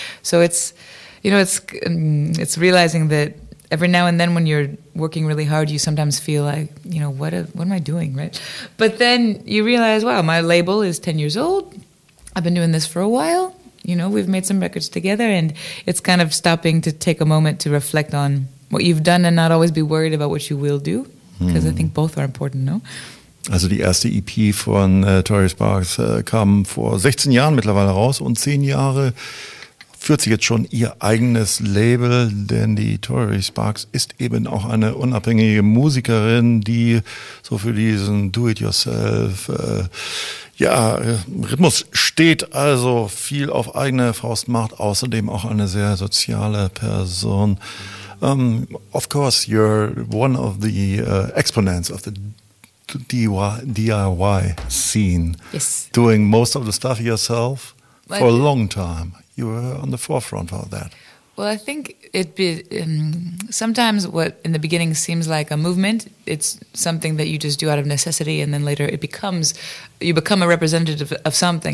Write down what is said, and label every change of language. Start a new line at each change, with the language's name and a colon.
English: So it's realizing that every now and then when you're working really hard, you sometimes feel like, what am I doing, right? But then you realize, wow, my label is 10 years old. I've been doing this for a while. We've made some records together, and it's kind of stopping to take a moment to reflect on what you've done and not always be worried about what you will do, because I think both are important, no?
German: Also die erste EP von Tori Sparks kam vor 16 Jahren mittlerweile raus, und 10 Jahre führt sie jetzt schon ihr eigenes Label, denn die Tori Sparks ist eben auch eine unabhängige Musikerin, die so für diesen Do-it-yourself Rhythmus steht, also viel auf eigene Faust macht, außerdem auch eine sehr soziale Person.
English: Of course, you're one of the exponents of the DIY scene. Yes. Doing most of the stuff yourself for a long time. You were on the forefront of that. Well, I think sometimes what in the beginning seems like a movement, it's something that you just do out of necessity, and then later you become a representative of something.